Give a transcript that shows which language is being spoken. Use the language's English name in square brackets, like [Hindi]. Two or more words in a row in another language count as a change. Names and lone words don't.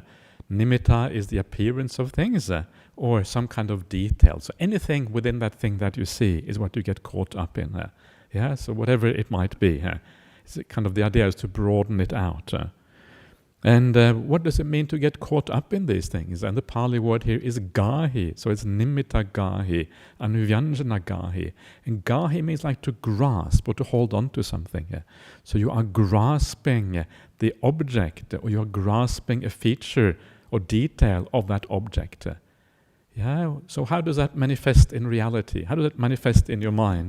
[English] Nimitta is the appearance of things, or some kind of detail. So anything within that thing that you see is what you get caught up in. So whatever it might be. It's kind of the idea is to broaden it out. And what does it mean to get caught up in these things? And the Pali word here is gahi. So it's [Pali] nimitta gahi, anuvyanjana gahi. [English] And gahi means like to grasp or to hold on to something. So you are grasping the object, or you are grasping a feature or detail of that object. So how does that manifest in reality? How does it manifest in your mind?